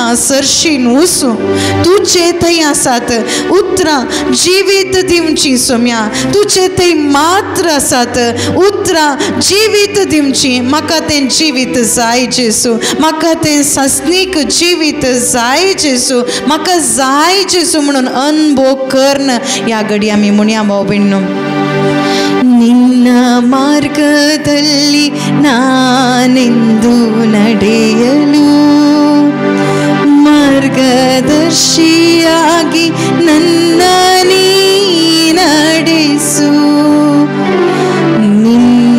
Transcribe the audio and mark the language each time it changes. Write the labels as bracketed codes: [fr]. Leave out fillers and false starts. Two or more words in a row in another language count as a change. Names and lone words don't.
[kok] सरशीन वचूं तुजे थंय आसात उतरां जीवित दिवची सोम्या तुजे थंय मात्र आसात उतरां जीवित दिवची म्हाका तें जीवित जाय जेसू म्हाका तें सासनीक जीवित जाय जेसू म्हाका जाय जेसू म्हणून अनुभव करन ह्या घडी आमी म्हणया भाव भयणीनो [kn] ನಿನ್ನ ಮಾರ್ಗದಲ್ಲಿ ನಾನೆಂದು ನಡೆಯಲು ಮಾರ್ಗದರ್ಶಿಯಾಗಿ ನನ್ನ ನೀ ನಡೆಸು ನಿನ್ನ